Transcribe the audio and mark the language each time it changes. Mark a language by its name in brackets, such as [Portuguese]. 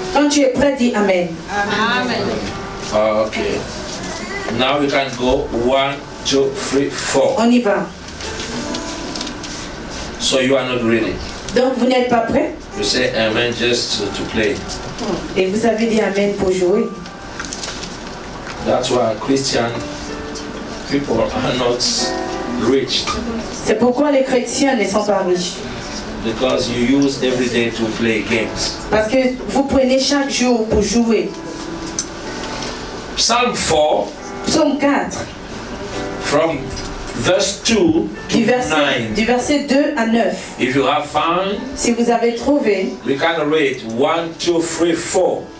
[French] Quand tu es prêt, dis Amen. [English] Okay. Now we can go 1, 2, 3, 4. [French] On y va. [English] So you are not ready. [French] Donc vous n'êtes pas prêt [English] You say amen just to play. [French] et vous avez dit Amen pour jouer. [English] That's why Christian people are not rich, [French] C'est pourquoi les chrétiens ne sont pas riches. [English] because you use every day to play games. [French] Parce que vous prenez chaque jour pour jouer. [English] Psalm 4 [French] Psaume 4, [English] from verse 2 to [French] du 9. verset 2 à 9. [English] If you have found, [French] Si vous avez trouvé, [English] we can read 1, 2, 3, 4.